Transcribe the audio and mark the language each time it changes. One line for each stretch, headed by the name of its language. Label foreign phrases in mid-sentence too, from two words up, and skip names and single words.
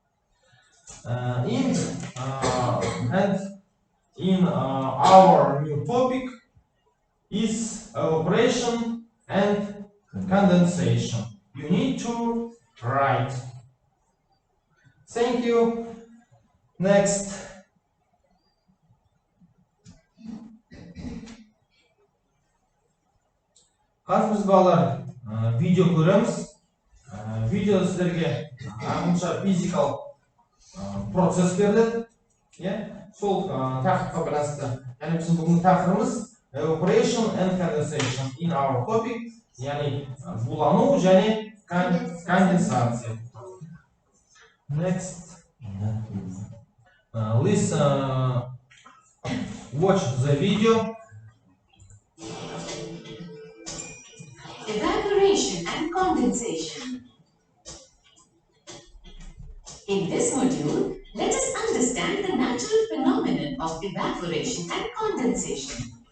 English: In our new topic is evaporation and condensation. You need to write. Thank you. Next.
Kazakh: Қазір біз балалар видео көреміз. Видео сіздерге ағымша физикалық процесс берді. Сол тақырыпқа байланысты. Яғни біздің бүгінгі тақырыбымыз
English: evaporation and condensation in our topic.
Kazakh: Яғни булану және конденсация.
English: Next. Let's watch the video. Evaporation and condensation. In this module, let us understand the natural phenomenon of evaporation and condensation.